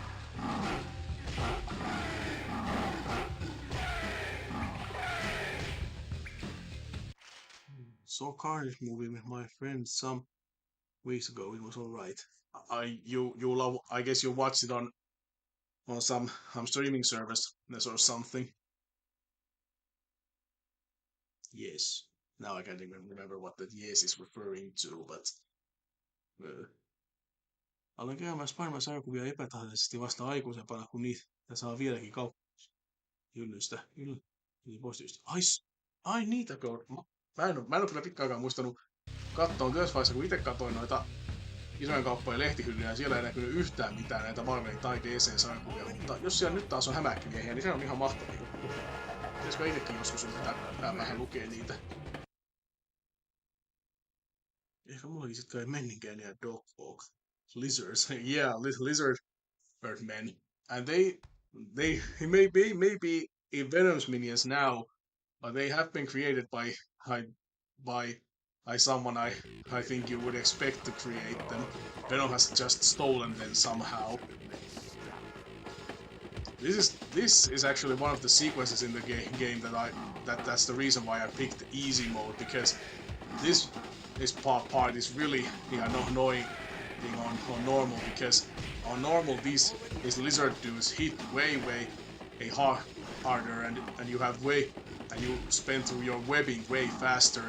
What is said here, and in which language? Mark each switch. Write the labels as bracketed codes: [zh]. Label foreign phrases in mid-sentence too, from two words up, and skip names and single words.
[en] Saw Carnage movie with my friend some weeks ago. It was alright. I guess you watched it on some streaming service or something. Yes. Now I can't even remember what that yes is referring to, but... [fi] Aloin käymään Spider-Man-sarjakuvia epätahallisesti vasta aikuisempana, kun niitä saa vieläkin kaupassa. Hyllystä. Ai niitäkö on? Mä en ole kyllä pitkään aikaan muistanut katsoa työsvaiheessa, kun itse katsoin noita isojen kauppojen lehtihyllyjä, ja siellä ei näkynyt yhtään mitään näitä Marvelin tai DC-sarjakuvia, mutta jos siellä nyt taas on hämähäkkimiehiä, niin se on ihan mahtavaa. Pitäisikö itsekin joskus yrittää vähän lukea niitä? Ehkä mullakin sit kai menninkään ja Dogwalk. [en] Lizards, yeah, lizard men. And they may be in Venom's minions now, but they have been created by someone I think you would expect to create them. Venom has just stolen them somehow. This is actually one of the sequences in the game that's the reason why I picked easy mode, because this part is really annoying on normal, because on normal these lizard dudes hit way harder, and you have and you spend through your webbing way faster.